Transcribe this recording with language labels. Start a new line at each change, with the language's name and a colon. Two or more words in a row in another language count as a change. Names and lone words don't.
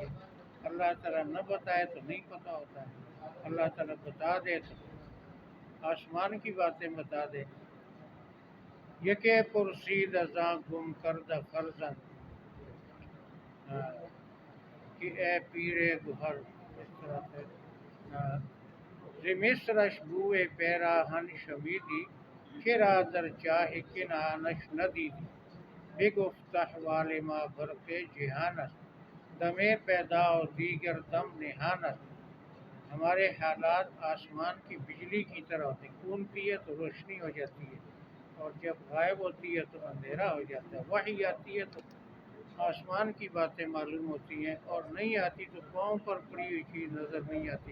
Urdu: اللہ تعالیٰ نہ بتائے تو نہیں پتہ ہوتا ہے، اللہ تعالیٰ بتا دے تو آسمان کی باتیں بتا دے۔
Persian: یکے پرسید ازاں گم کردہ فرزند کہ اے پیرے گہر،
Urdu: اس طرح سے
Persian: ز مصرش بوئے پیراہن شمیدی کرا در چاہ کنانش ندیدی بگفت احوال ما برق جہان است دم پیدا و دیگر دم نہان است۔
Urdu: ہمارے حالات آسمان کی بجلی کی طرح ہوتے ہیں، کونتی ہے تو روشنی ہو جاتی ہے، اور جب غائب ہوتی ہے تو اندھیرا ہو جاتا ہے۔ وحی آتی ہے تو آسمان کی باتیں معلوم ہوتی ہیں، اور نہیں آتی تو پاؤں پر پڑی ہوئی چیز نظر نہیں آتی۔